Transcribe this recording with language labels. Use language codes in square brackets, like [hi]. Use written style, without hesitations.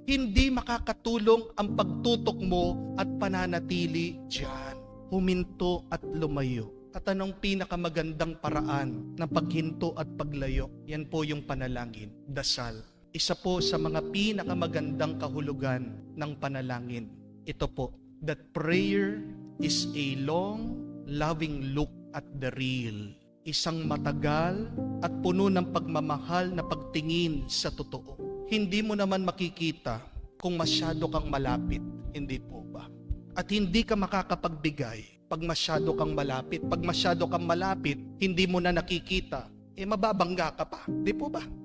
[tl] Hindi makakatulong ang pagtutok mo at pananatili diyan. Huminto at lumayo. At anong pinakamagandang paraan ng paghinto at paglayo? Yan po yung panalangin, dasal. Isa po sa mga pinakamagandang kahulugan ng panalangin. Ito po, [en] that prayer is a long, loving look at the real. [tl] Isang matagal at puno ng pagmamahal na pagtingin sa totoo. Hindi mo naman makikita kung masyado kang malapit, hindi po ba? At hindi ka makakapagbigay pag masyado kang malapit. Pag masyado kang malapit, hindi mo na nakikita, mababangga ka pa, di po ba?